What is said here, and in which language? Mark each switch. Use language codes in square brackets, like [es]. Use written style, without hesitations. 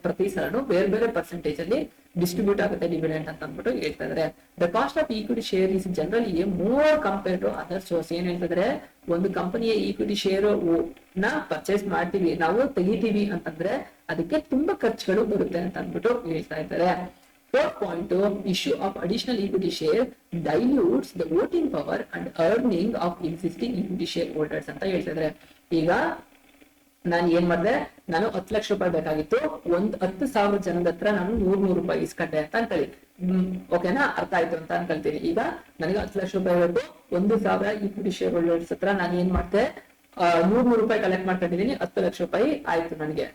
[kn] ಪ್ರತಿ ಸಲನು ಬೇರೆ ಬೇರೆ ಪರ್ಸೆಂಟೇಜ್ ಅಲ್ಲಿ ಡಿಸ್ಟ್ರಿಬ್ಯೂಟ್ ಆಗುತ್ತೆ ಡಿವಿಡೆಂಡ್ ಅಂತ ಅಂದ್ಬಿಟ್ಟು ಹೇಳ್ತಾ ಇದಾರೆ. [en] The cost of equity share is generally more compared to other source. [kn] ಏನ್ ಹೇಳ್ತಿದ್ರೆ, ಒಂದು ಕಂಪನಿಯ ಈಕ್ವಿಟಿ ಶೇರ್ ನ ಪರ್ಚೇಸ್ ಮಾಡ್ತೀವಿ, ನಾವು ತೆಗಿತೀವಿ ಅಂತಂದ್ರೆ ಅದಕ್ಕೆ ತುಂಬಾ ಖರ್ಚುಗಳು ಬರುತ್ತೆ ಅಂತ ಅಂದ್ಬಿಟ್ಟು ಹೇಳ್ತಾ ಇದ್ದಾರೆ. [en] Fourth point, issue of additional equity share dilutes the voting power and earning of existing equity share holders [kn] ಅಂತ ಹೇಳ್ತಿದ್ರೆ. ಈಗ ನಾನು ಏನ್ ಮಾಡಿದೆ, ನಾನು 10 ಲಕ್ಷ ರೂಪಾಯಿ ಬೇಕಾಗಿತ್ತು, 10,000 ಜನದ ಹತ್ರ ನಾನು 100 ರೂಪಾಯಿ ಇಸ್ಕೊಂಡೆ ಅಂತ ಅನ್ಕೊಳ್ಳಿ. ಓಕೆನಾ, ಅರ್ಥ ಆಯ್ತು ಅಂತ ಅನ್ಕೊಳ್ತೀನಿ. ಈಗ ನನಗೆ 10 ಲಕ್ಷ ರೂಪಾಯಿ ಬೇಕು, 1,000 ಈಕ್ವಿಟಿ ಶೇರ್ ಹೋಲ್ಡರ್ಸ್ ಹತ್ರ ನಾನು ಏನ್ ಮಾಡ್ತೆ, 100 ರೂಪಾಯಿ ಕಲೆಕ್ಟ್ ಮಾಡ್ಕೊಂಡಿದ್ದೀನಿ, 10 ಲಕ್ಷ ರೂಪಾಯಿ ಆಯ್ತು ನನಗೆ.